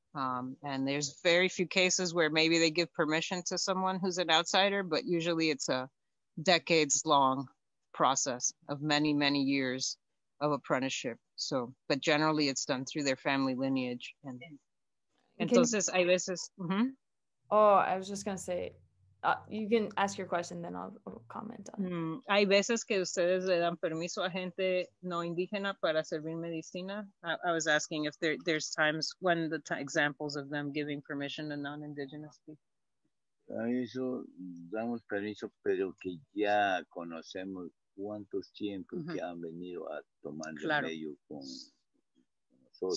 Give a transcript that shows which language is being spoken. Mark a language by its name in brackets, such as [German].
[English] And there's very few cases where maybe they give permission to someone who's an outsider, but usually it's a decades-long process of many, many years of apprenticeship. So, but generally it's done through their family lineage. [Spanish] And entonces, hay veces... [English] Oh, I was just going to say, you can ask your question, then I'll comment on it. [Spanish] Hay veces que ustedes le dan permiso a gente no indígena para servir medicina. [English] I was asking if there's times when examples of them giving permission to non-indigenous people. [Spanish] A eso damos permiso, pero que ya conocemos cuántos tiempos que han venido a tomar remedio con nosotros.